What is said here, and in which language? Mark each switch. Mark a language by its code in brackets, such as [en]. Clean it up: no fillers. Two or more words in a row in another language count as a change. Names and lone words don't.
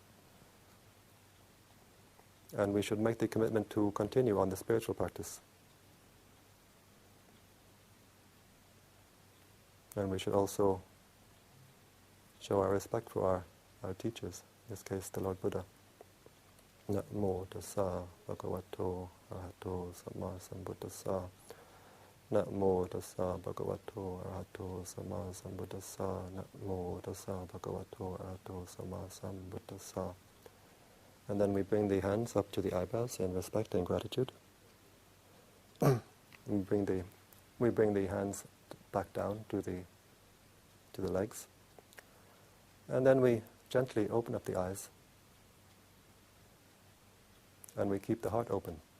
[en] And we should make the commitment to continue on the spiritual practice. And we should also show our respect for our teachers, in this case the Lord Buddha. [pi] Namo tassa bhagavato arahato samma sambuddhassa. Namo tassa bhagavato arahato samma sambuddhassa. Namo tassa bhagavato arahato samma sambuddhassa. [en] And then we bring the hands up to the eyebrows in respect and gratitude. we bring the hands back down to the legs. And then we gently open up the eyes. And we keep the heart open.